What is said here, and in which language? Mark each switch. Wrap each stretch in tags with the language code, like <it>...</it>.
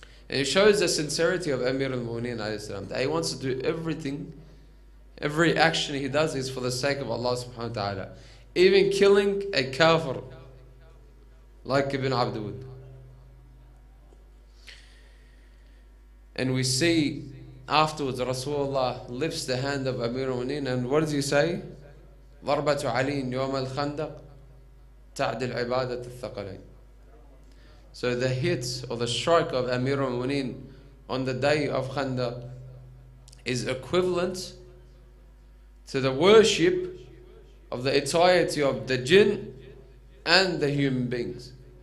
<en>And it shows the sincerity of Amir al-Mu'mineen alayhi salam, that he wants to do everything, every action he does is for the sake of Allah subhanahu wa ta'ala. Even killing a kafir, like Ibn Abd Wud. And we see afterwards Rasulullah lifts the hand of Amir al-Mu'mineen, and what does he say?</en> <ar>ضربة علي يوم الخندق تعدل عبادة الثقلين.</ar> <en>So the hit or the strike of Amir al-Mu'mineen on the day of Khandaq is equivalent to the worship of the entirety of the jinn and the human beings.</en>